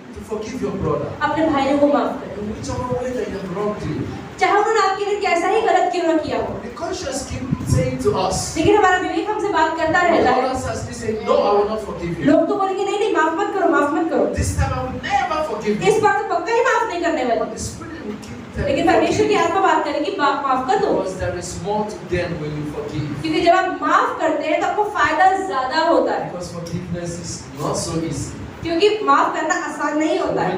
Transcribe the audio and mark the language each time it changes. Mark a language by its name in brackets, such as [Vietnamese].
[English] to forgive your brother. [Hindi] अपने भाइयों को माफ करें, [English] In whichever way that you have wronged you. [Hindi] चाहे उन्होंने आपके लिए कैसा ही गलत क्यों ना किया हो। [English] The conscience keep saying to us, [Hindi] लेकिन हमारा विवेक हमसे बात करता रहता है। [English] others are still saying, no, I will not forgive you. [Hindi] लोग तो बोलेंगे नहीं नहीं माफ मत करो, माफ मत करो, [English] This time I will never forgive [Hindi] इस [English] you. [Hindi] बार तो पक्का ही माफ नहीं करने [English] But [Hindi] वाले। [English] the Spirit will keep [Hindi] लेकिन [English] telling [Hindi] परमेश्वर की [English] you. [Hindi] आत्मा बात करेगी माफ कर दो, [English] Because there is more to gain when you forgive. [Hindi] क्योंकि जब आप माफ करते हैं तो आपको फायदा ज्यादा होता है, [English] Because forgiveness is not so easy. [Hindi] क्योंकि माफ करना आसान नहीं होता है।